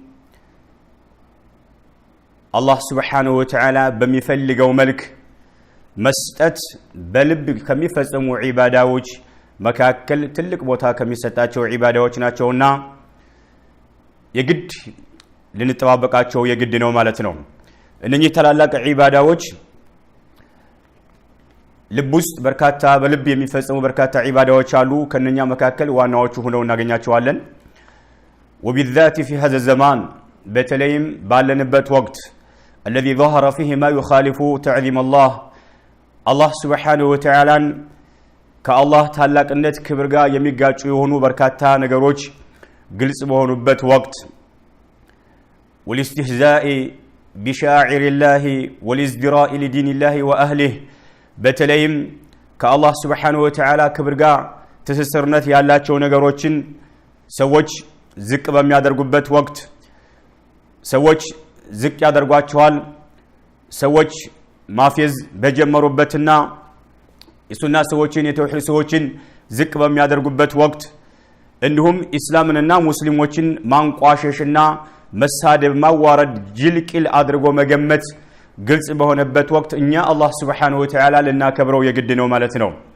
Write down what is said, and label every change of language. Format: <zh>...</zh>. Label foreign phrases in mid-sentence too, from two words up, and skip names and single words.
<am>አላህ</am> <ar>سبحانه وتعالى</ar> <am>በሚፈልገው መልክ መስጠት በልብ ከሚፈጸሙ ዒባዳዎች መካከል ትልቅ ቦታ ከሚሰጣቸው ዒባዳዎች ናቸውና የግድ ልንጠባበቃቸው የግድ ነው ማለት ነው። እነኚህ ታላላቅ ዒባዳዎች ልብ ውስጥ በልብ የሚፈጸሙ በርካታ ዒባዳዎች አሉ። ከነኛ መካከል ዋናዎቹ ሆነው እናገኛቸዋለን።</am> <ar>وبالذات في هذا الزمان</ar> <am>በተለይም ባለንበት ወቅት</am> <ar>الذي ظهر فيه ما يخالف تعظيم الله سبحانه وتعالى</ar> <am>ከአላህ ታላቅነት ክብር ጋር የሚጋጩ የሆኑ በርካታ ነገሮች ግልጽ በሆኑበት ወቅት</am> <ar>والاستهزاء بشاعر الله والازدراء لدين الله وأهله</ar> <am>በተለይም ከአላህ</am> <ar>سبحانه وتعالى</ar> <am>ክብር ጋር ትስስርነት ያላቸው ነገሮችን ሰዎች ዝቅ በሚያደርጉበት ወቅት ሰዎች ዝቅ ያደርጓቸዋል። ሰዎች ማፌዝ በጀመሩበትና የሱና ሰዎችን የተውሂድ ሰዎችን ዝቅ በሚያደርጉበት ወቅት እንዲሁም እስላምንና ሙስሊሞችን ማንቋሸሽና መሳደብ ማዋረድ ጅልቅል አድርጎ መገመት ግልጽ በሆነበት ወቅት እኛ አላህ</am> <ar>سبحانه وتعالى</ar> <am>ልናከብረው የግድ ነው ማለት ነው።</am>